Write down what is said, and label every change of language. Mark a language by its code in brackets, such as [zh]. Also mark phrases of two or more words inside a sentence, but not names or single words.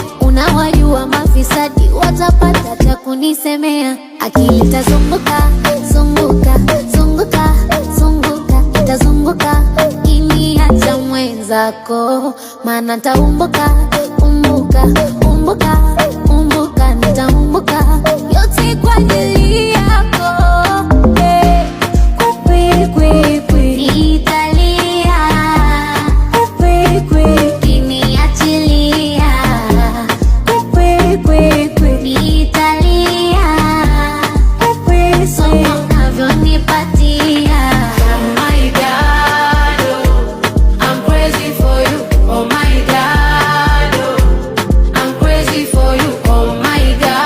[sw] Unawajua mafisadi watapata cha kunisemea, akili tazunguka, zunguka, zunguka, zunguka, itazunguka, kiniacha mwenzako, maana ntaumbuka, umbuka, umbuka, umbuka, nitaumbuka, yote kwa ajili yako. Eh, kwi, kwi, kwi. Nitalia. Kwi, kwi, kwi. Ukiniachilia. Kwi, kwi, kwi. Nitalia. Kwi, kwi, kwi. Somo unavyonipatia. [en] Oh my God, oh, I'm crazy for you. Oh my God, oh, I'm crazy for you. Oh my God.